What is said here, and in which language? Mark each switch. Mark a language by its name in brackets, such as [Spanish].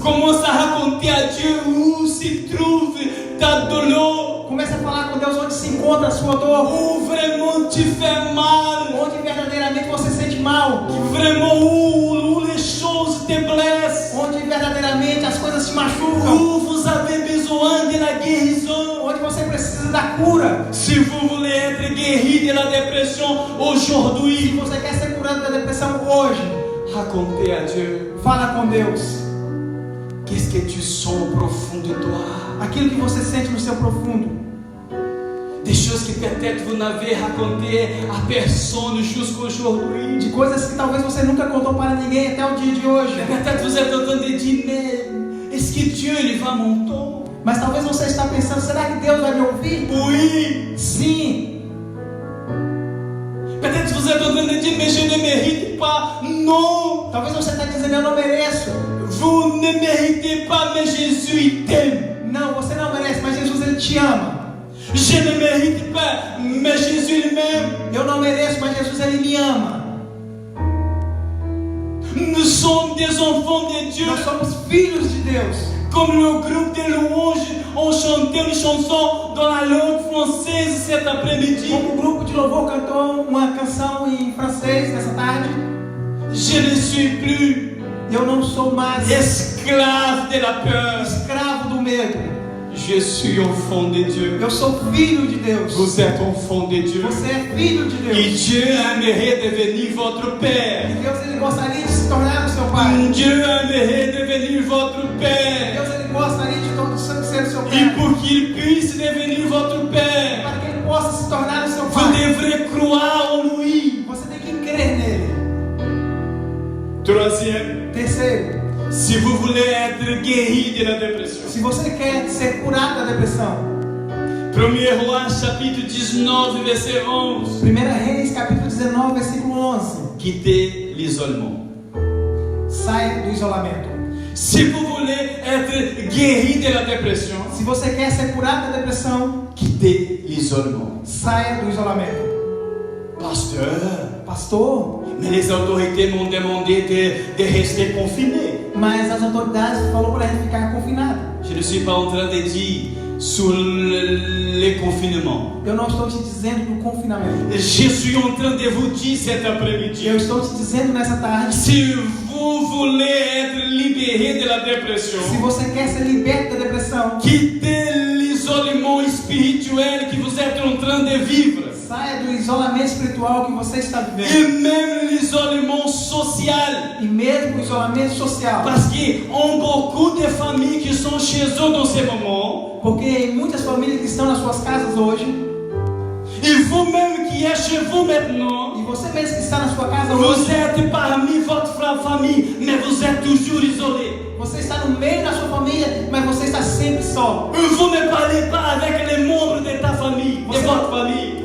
[French] Commence à raconter à Dieu où se trouve ta douleur. [Portuguese] Comece a falar com Deus onde se encontra a sua dor. [French] Où vraiment tu fais mal. [Portuguese] Onde verdadeiramente você sente mal. [French] Vraiment où les choses te blessent. [Portuguese] Onde verdadeiramente as coisas te machucam. [French] Où vous avez besoin de la guérison. [Portuguese] Onde você precisa da cura. [French] Si vous voulez être guéri de la dépression [Portuguese] Se [French] aujourd'hui, [Portuguese] você quer ser curado da depressão hoje, [French] racontez à Dieu [Portuguese] fala com Deus. [French] qu'est-ce que tu sens au profond de toi. [Portuguese] Aquilo que você sente no seu profundo. [French] Des choses que peut-être vous n'avez racontées à personne jusqu'aujourd'hui. [Portuguese] De coisas que talvez você nunca contou para ninguém até o dia de hoje. [French] Peut-être vous êtes en train de dire, mais est-ce que Dieu il va m'entendre? [Portuguese] Mas talvez você está pensando, será que Deus vai me ouvir? [French] Oui. [Portuguese] Sim. [French] Peut-être vous êtes en train de dire, mais je ne mérite pas. Non. [Portuguese] Talvez você está dizendo, eu não mereço. [French] Vous ne méritez pas, mais Jésus il t'aime. [Portuguese] Não, você não merece, mas Jesus ele te ama. [French] Je ne mérite pas, mais Jésus il m'aime. [Portuguese] Eu não mereço, mas Jesus ele me ama. [French] Nous sommes des enfants de Dieu. [Portuguese] Nós somos filhos de Deus. [French] Comme le groupe de louanges ont chanté une chanson dans la langue française cet après-midi. [Portuguese] Como o grupo de louvor cantou uma canção em francês nessa tarde. [French] Je ne suis plus [Portuguese] Eu não sou mais [French] esclave de la peur. [Portuguese] escravo do medo. [French] Je suis enfant de Dieu. [Portuguese] Eu sou filho de Deus. [French] Vous êtes enfant de Dieu. [Portuguese] Você é filho de [French] Et [Portuguese] Deus. [French] Dieu aimerait devenir votre [Portuguese] E [French] Père. [Portuguese] Deus ele gostaria de se tornar o seu pai. [French] Dieu aimerait devenir votre Père. [Portuguese] Deus ele gostaria de ser o seu [French] Et [Portuguese] pai. [French] pour qu'il puisse devenir votre Père, [Portuguese] Para que ele possa se tornar o seu [French] vous [Portuguese] pai, [French] devrez croire en lui. [Portuguese] você tem que crer nele. [French] Troisième, [Portuguese] Terceiro, [French] si vous voulez être guéri de la dépression. [Portuguese] se você quer ser curado da depressão, [French] 1er Roi, chapitre 19, verset 11. [Portuguese] 1 Reis, capítulo 19, versículo 11. [French] Quittez l'isolement. [Portuguese] Sai do isolamento. [French] Si vous voulez être guéri de la dépression, [Portuguese] Se você quer ser curado da depressão, [French] quittez l'isolement. [Portuguese] saia do isolamento. [French] Pasteur, [Portuguese] Pastor, [French] mais les autorités m'ont demandé de rester confiné. [Portuguese] mas as autoridades falaram para ele ficar confinado. [French] Je ne suis pas en train de dire sur le confinement. [Portuguese] Eu não estou te dizendo do confinamento. [French] Je suis en train de vous dire cet après-midi. [Portuguese] Eu estou te dizendo nessa tarde, [French] Si vous voulez être libéré de la dépression, [Portuguese] se você quer ser liberto da depressão, [French] quittez l'isolement spirituel que vous êtes en train de vivre. [Portuguese] saia do isolamento espiritual que você está [French] Et [Portuguese] vivendo. [French] même l'isolement social. [Portuguese] E mesmo o isolamento social. [French] Parce qu'il y a beaucoup de familles qui sont chez eux dans ces moments. [Portuguese] Porque muitas famílias que estão nas suas casas hoje, [French] Et vous-même qui êtes chez vous maintenant, [Portuguese] e você mesmo que está na sua casa hoje, [French] vous êtes parmi votre famille, mais vous êtes toujours isolé. [Portuguese] você está no meio da sua família, mas você está sempre só. [French] Vous ne parlez pas avec les membres de ta famille, de votre famille.